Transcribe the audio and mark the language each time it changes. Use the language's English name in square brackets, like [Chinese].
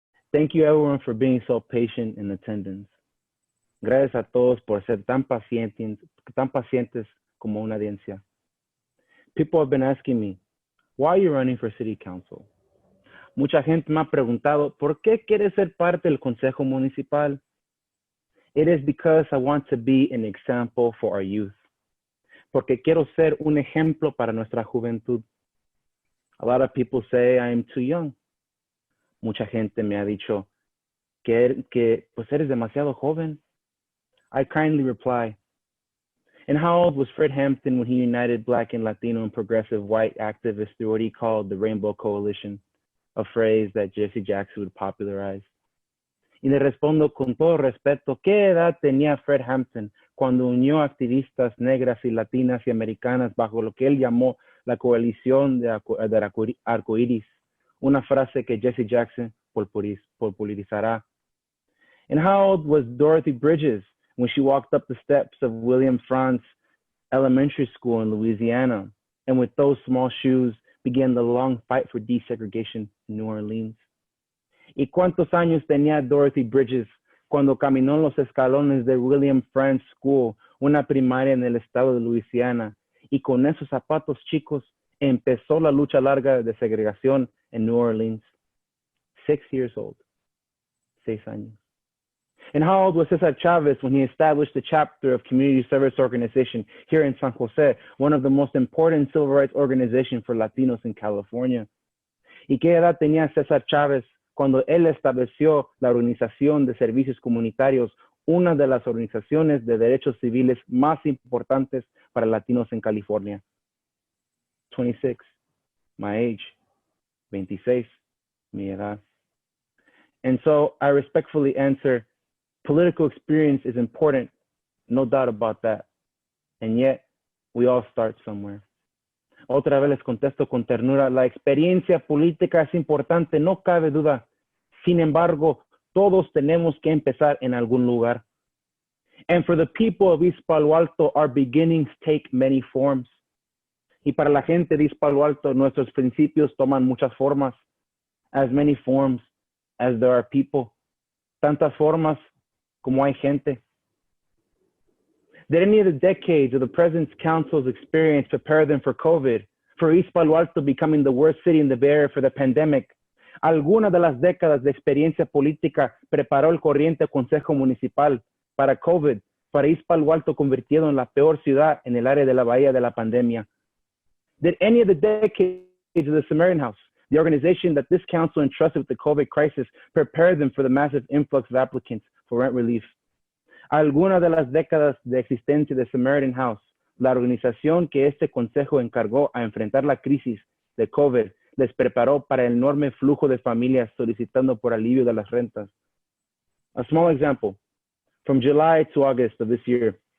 [English] Thank you everyone for being so patient in attendance. [Spanish] Gracias a todos por ser tan pacientes como una audiencia. [English] People have been asking me, why are you running for city council? [Spanish] Mucha gente me ha preguntado, ¿por qué quieres ser parte del consejo municipal? [English] It is because I want to be an example for our youth. [Spanish] Porque quiero ser un ejemplo para nuestra juventud. [English] A lot of people say I am too young. [Spanish] Mucha gente me ha dicho que pues eres demasiado joven. [English] I kindly reply, and how old was Fred Hampton when he united Black and Latino and progressive white activists through what he called the Rainbow Coalition, a phrase that Jesse Jackson would popularize? [Spanish] Y le respondo con todo respeto, ¿qué edad tenía Fred Hampton cuando unió activistas negras y latinas y americanas bajo lo que él llamó la coalición de arcoíris? Una frase que Jesse Jackson popularizará. [English] And how old was Dorothy Bridges when she walked up the steps of William Frantz Elementary School in Louisiana, and with those small shoes began the long fight for desegregation in New Orleans? [Spanish] ¿Y cuántos años tenía Dorothy Bridges cuando caminó los escalones de William Frantz School, una primaria en el estado de Louisiana, y con esos zapatos chicos empezó la lucha larga de segregación en New Orleans? [English] 6 years old. [Spanish] 6 años. [English] And how old was Cesar Chavez when he established the chapter of Community Service Organization here in San Jose, one of the most important civil rights organizations for Latinos in California? [Spanish] ¿Y qué edad tenía Cesar Chavez cuando él estableció la Organización de Servicios Comunitarios, una de las organizaciones de derechos civiles más importantes para latinos en California? [English] 26, my age. [Spanish] 26, mi edad. [English] And so I respectfully answer, political experience is important, no doubt about that. And yet, we all start somewhere. [Spanish] Otra vez les contesto con ternura, la experiencia política es importante, no cabe duda. Sin embargo, todos tenemos que empezar en algún lugar. [English] And for the people of East Palo Alto, our beginnings take many forms. [Spanish] Y para la gente de East Palo Alto, nuestros principios toman muchas formas. [English] As many forms as there are people. [Spanish] Tantas formas como hay gente. [English] Did any of the decades of the President's Council's experience prepare them for COVID, for East Palo Alto becoming the worst city in the Bay Area for the pandemic? [Spanish] ¿Alguna de las décadas de experiencia política preparó el corriente Consejo Municipal para COVID, para East Palo Alto convertido en la peor ciudad en el área de la bahía de la pandemia? [English] Did any of the decades of the Samaritan House, the organization that this council entrusted with the COVID crisis, prepare them for the massive influx of applicants for rent relief? [Spanish] Alguna de las décadas de existencia de Samaritan House, la organización que este consejo encargó a enfrentar la crisis de COVID, les preparó para el enorme flujo de familias solicitando por alivio de las rentas. [English] A small example, from July to August of this year.